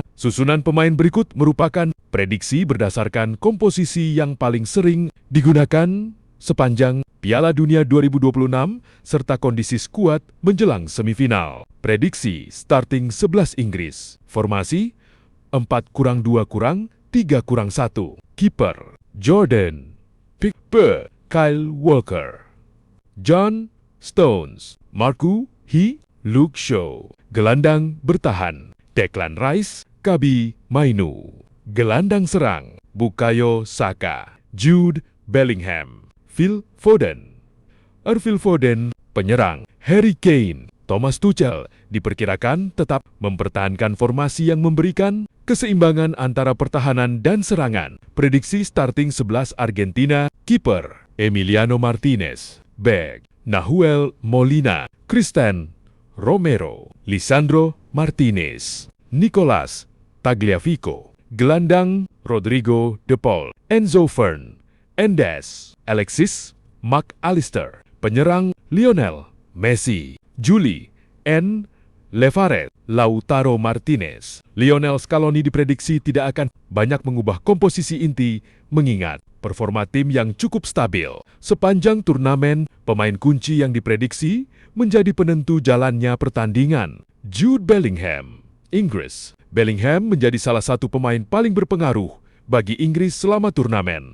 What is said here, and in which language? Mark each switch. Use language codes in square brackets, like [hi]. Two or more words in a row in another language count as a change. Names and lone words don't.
[id] Susunan pemain berikut merupakan prediksi berdasarkan komposisi yang paling sering digunakan sepanjang Piala Dunia 2026 serta kondisi skuad menjelang semifinal. Prediksi starting 11 Inggris. Formasi 4-2-3-1. Kiper Jordan Pickford, Kyle Walker, John Stones, Marco Hi, Luke Shaw. Gelandang bertahan Declan Rice, Kabi Mainu. Gelandang serang Bukayo Saka, Jude Bellingham, Phil Foden. Phil Foden. Penyerang Harry Kane. Thomas Tuchel diperkirakan tetap mempertahankan formasi yang memberikan keseimbangan antara pertahanan dan serangan. Prediksi starting 11 Argentina, kiper Emiliano Martinez, bek Nahuel Molina, Cristian Romero, Lisandro Martinez, Nicolas Tagliafico, gelandang Rodrigo De Paul, Enzo Fernandez, Alexis McAllister, penyerang Lionel Messi, Juli N. Levaret, Lautaro Martinez. Lionel Scaloni diprediksi tidak akan banyak mengubah komposisi inti mengingat performa tim yang cukup stabil. Sepanjang turnamen, pemain kunci yang diprediksi menjadi penentu jalannya pertandingan. Jude Bellingham, Inggris. Bellingham menjadi salah satu pemain paling berpengaruh bagi Inggris selama turnamen.